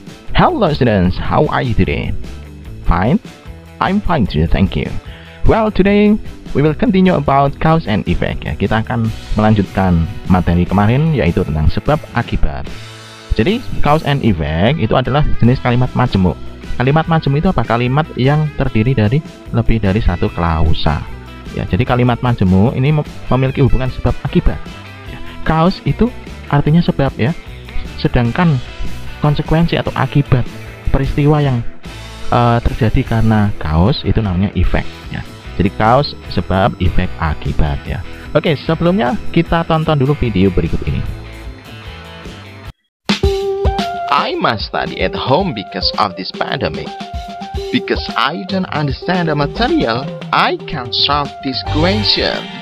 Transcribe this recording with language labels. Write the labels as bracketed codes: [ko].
[en] Hello students, how are you today? Fine? I'm fine too, thank you. Well, today we will continue about cause and effect ya. [id] Kita akan melanjutkan materi kemarin, yaitu tentang sebab akibat. Jadi cause and effect itu adalah jenis kalimat majemuk. Kalimat majemuk itu apa? Kalimat yang terdiri dari lebih dari satu klausa ya. Jadi kalimat majemuk ini memiliki hubungan sebab akibat ya. Cause itu artinya sebab ya, sedangkan konsekuensi atau akibat peristiwa yang terjadi karena cause itu namanya effect ya. Jadi cause sebab, efek akibat ya. Oke, sebelumnya kita tonton dulu video berikut ini. [en] I must study at home because of this pandemic. Because I don't understand the material, I can't solve this question.